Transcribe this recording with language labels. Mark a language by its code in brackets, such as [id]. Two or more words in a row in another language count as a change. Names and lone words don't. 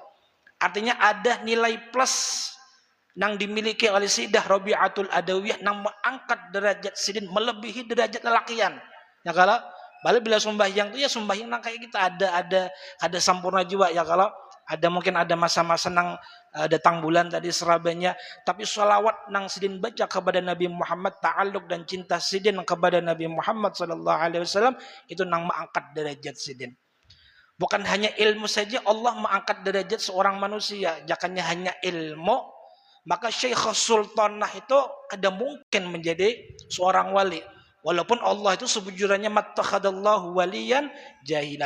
[bjn] Artinya ada nilai plus nang dimiliki oleh Sayyidah Rabi'atul Adawiyah nang mengangkat derajat sidin melebihi derajat lelakian. Ya kalau balik bila sembahyang itu ya sembahyang nang kayak kita ada sempurna juga, ya kalau ada mungkin ada masa-masa nang datang bulan tadi serabanya, tapi sholawat nang sidin baca kepada Nabi Muhammad, ta'alluq dan cinta sidin kepada Nabi Muhammad [ar] صلى الله عليه وسلم [bjn] itu nang mengangkat derajat sidin. Bukan hanya ilmu saja Allah mengangkat derajat seorang manusia, jangannya hanya ilmu, maka Syekh Sultanah itu kada mungkin menjadi seorang wali. Walaupun Allah itu sebujurnya [ar] ما اتخذ الله وليا جاهلا.